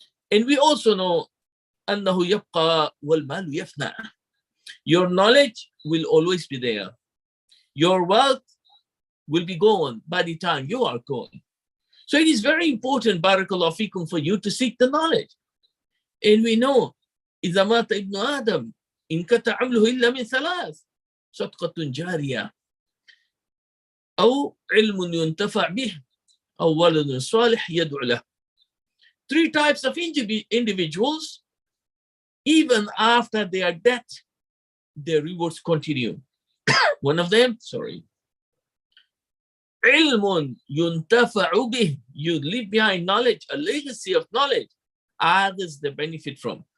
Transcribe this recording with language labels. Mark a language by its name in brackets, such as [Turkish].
[English] And we also know, [Arabic] أنه يبقى والمال يفنى. [English] Your knowledge will always be there. Your wealth will be gone by the time you are gone. So it is very important, barakallahu fikum, for you to seek the knowledge. And we know, [Arabic] إذا مات ابن آدم انقطع عمله إلا من ثلاث: صدقة جارية أو علم ينتفع به أو ولد صالح يدعو له. [English] Three types of individuals, even after their death, their rewards continue. One of them, [Arabic] علم ينتفع به, [English] you leave behind knowledge, a legacy of knowledge, others they benefit from.